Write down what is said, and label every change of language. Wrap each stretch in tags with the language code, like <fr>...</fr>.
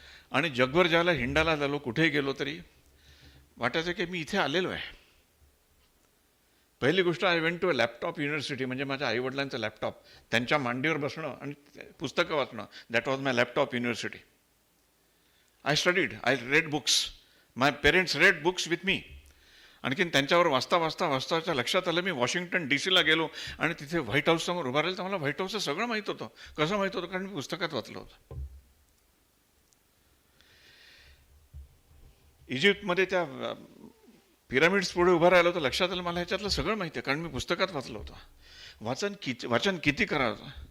<mr>आणि जगभर ज्याला हिंडायला झालो, कुठेही गेलो तरी वाटायचं की मी इथे आलेलो आहे. पहिली गोष्ट,</mr> <en>I went to a laptop university.</en> <mr>म्हणजे माझ्या आईवडिलांचं लॅपटॉप, त्यांच्या मांडीवर बसणं आणि पुस्तकं वाचणं.</mr> <en>That was my laptop university. I studied, I read books. My parents read books with me.</en> <mr>आणखीन त्यांच्यावर वाचता लक्षात आलं मी वॉशिंग्टन DC ला गेलो आणि तिथे व्हाईट हाऊस समोर उभा राहिलं. तर मला व्हाईट हाऊसचं सगळं माहीत होतं. कसं माहीत होतं? कारण मी पुस्तकात वाचलं होतं. इजिप्तमध्ये त्या पिरामिड्स पुढे उभं राहिलो तर लक्षात आलं मला ह्याच्यातलं सगळं माहिती आहे, कारण मी पुस्तकात वाचलं होतं. वाचन किती करावं.</mr>